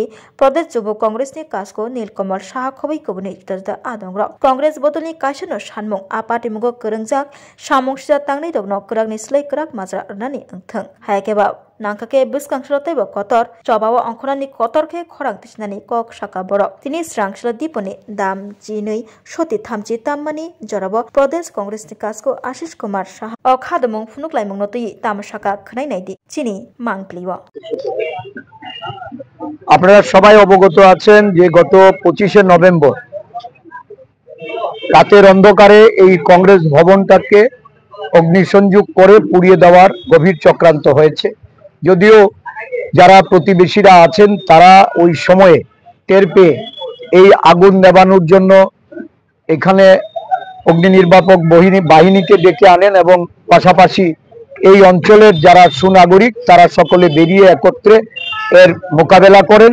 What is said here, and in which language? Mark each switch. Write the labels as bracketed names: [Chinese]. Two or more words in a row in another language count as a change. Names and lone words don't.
[Kok Borok] प्रदेश युव कांग्रेसनि कासको नीलकमल साहा खबै कबुनि जुदा आदंग्र कांग्रेस बदलनि कासनो सानमुं आ पार्टीमुगो कोरोंजाक सामुंसिया तांनै रगनो कोराकनि स्लाय कोराक माजरा अरनानि ओंथों हायाकेबा नांखाके बिस्कांसलतैबो कतर चबाव अंखनानि कतरखे खरां तिसनानि कक साका बर तिनि स्रांसल दीपनि दाम जिनै सति थामजि ताममानि जराब प्रदेश कांग्रेसनि कासको आशिष कुमार साहा अखादमुं फुनुकलायमुं नतै तामसाका खनायनायदि चिनि मांगलिव [Bangla] আপনারা সবাই অবগত আছেন যে গত 25শে নভেম্বর রাতের অন্ধকারে এই কংগ্রেস ভবনটাকে অগ্নিসংযোগ করে পুড়িয়ে দেওয়ার গভীর চক্রান্ত হয়েছে। যদিও যারা প্রতিবেশীরা আছেন তারা ওই সময়ে টের পেয়ে এই আগুন নেভানোর জন্য এখানে অগ্নি নির্বাপক বাহিনীকে ডেকে আনেন এবং পাশাপাশি এই অঞ্চলের যারা সুনাগরিক তারা সকলে বেরিয়ে একত্রে এর মোকাবেলা করেন।